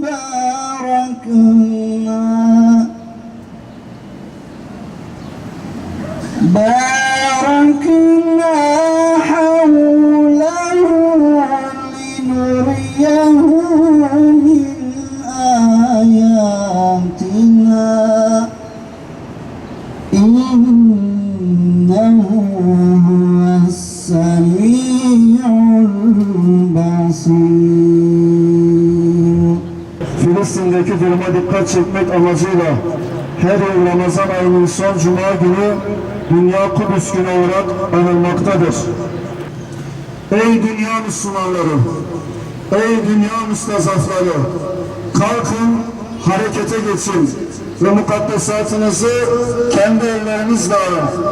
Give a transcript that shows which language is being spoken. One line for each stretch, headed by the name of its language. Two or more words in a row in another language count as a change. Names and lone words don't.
Arabic: باركنا حوله لنريه من آياتنا إنه هو السميع البصير.
Turkish: Filistin'deki duruma dikkat çekmek amacıyla her yıl Ramazan ayının son cuma günü Dünya Kudüs Günü olarak anılmaktadır. Ey dünya Müslümanları, ey dünya müstazafları, kalkın harekete geçin ve mukaddesatınızı kendi ellerinizle alın.